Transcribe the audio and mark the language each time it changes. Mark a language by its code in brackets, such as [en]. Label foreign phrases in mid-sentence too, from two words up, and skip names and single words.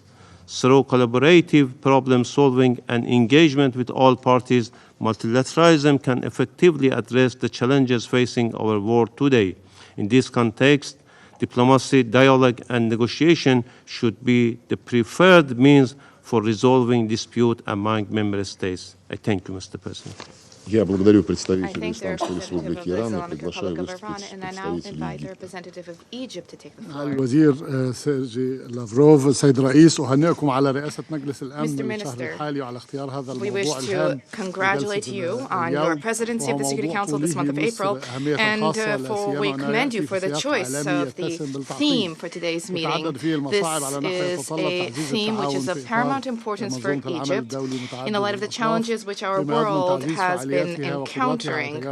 [en] Through collaborative problem solving and engagement with all parties, multilateralism can effectively address the challenges facing our world today. In this context, diplomacy, dialogue, and negotiation should be the preferred means for resolving dispute among member states. I thank you, Mr. President. [ru] Я благодарю представителя Исламской Республики Иран и приглашаю выступить представителя Египта. [ar] الوزير سيرجي لافروف. السيد الرئيس أهنئكم على رئاسة مجلس الأمن للشهر الحالي وعلى اختيار هذا الموضوع الهام. [en] Congratulate you on your presidency of the Security Council this month of April, and we commend you for the choice of the theme for today's meeting. This is a theme which is of paramount importance for Egypt in the light of the challenges which our world has been encountering.